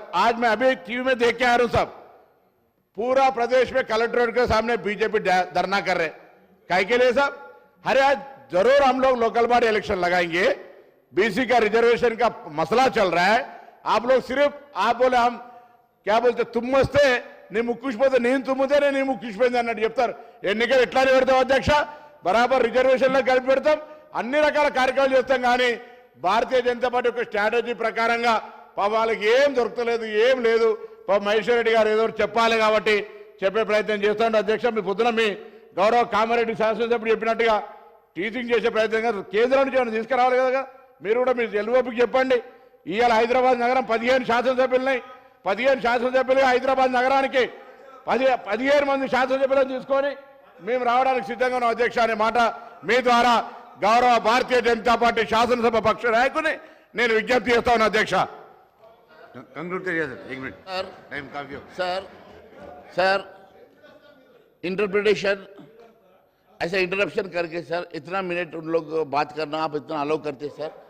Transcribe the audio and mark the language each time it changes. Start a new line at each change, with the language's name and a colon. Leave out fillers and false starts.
Hindi: आज मैं अभी टीवी में देख के आ रहा हूं, सब पूरा प्रदेश में कलेक्ट्रेट के सामने बीजेपी धरना कर रहे, काहे के लिए साहब? अरे आज जरूर हम लोग लोकल बॉडी इलेक्शन लगाएंगे, बीसी का रिजर्वेशन का मसला चल रहा है, आप लोग सिर्फ आप बोले हम क्या बोलते तुम वस्ते
Telugu: నీ ముక్కుష్పోతే నేను తుమ్ముతేనే నీ ముక్కుష్పోయింది అన్నట్టు చెప్తారు. ఎన్నికలు ఎట్లానే పెడతాం అధ్యక్ష, బరాబర్ రిజర్వేషన్లో కలిపి పెడతాం, అన్ని రకాల కార్యక్రమాలు చేస్తాం. కానీ భారతీయ జనతా పార్టీ ఒక స్ట్రాటజీ ప్రకారంగా వాళ్ళకి ఏం దొరకలేదు, ఏం లేదు. మహేశ్వర్ రెడ్డి గారు ఏదో చెప్పాలి కాబట్టి చెప్పే ప్రయత్నం చేస్తాడు అధ్యక్ష. మీ పొద్దున మీ గౌరవ కామారెడ్డి శాసనసభ్యుడు చెప్పినట్టుగా టీచింగ్ చేసే ప్రయత్నంగా కేంద్రం నుంచి ఏమైనా తీసుకురావాలి కదా. మీరు కూడా మీరు ఎల్ఓపికి చెప్పండి, ఇవాళ హైదరాబాద్ నగరం 15 శాసనసభ్యులున్నాయి, 15 శాసనసభ్యులు హైదరాబాద్ నగరానికి 15 మంది శాసనసభ్యులను తీసుకొని మేము రావడానికి సిద్ధంగా ఉన్నాం అధ్యక్ష అనే మాట మీ ద్వారా గౌరవ భారతీయ జనతా పార్టీ శాసనసభ పక్ష నాయకుని నేను విజ్ఞప్తి చేస్తా ఉన్నా అధ్యక్ష.
Hindi: कंक्लूड करिए सर, 1 मिनट टाइम काफी हो। सर इंटरप्रिटेशन ऐसा इंटरप्शन करके सर इतना मिनट उन लोग बात करना आप इतना अलाउ करते सर।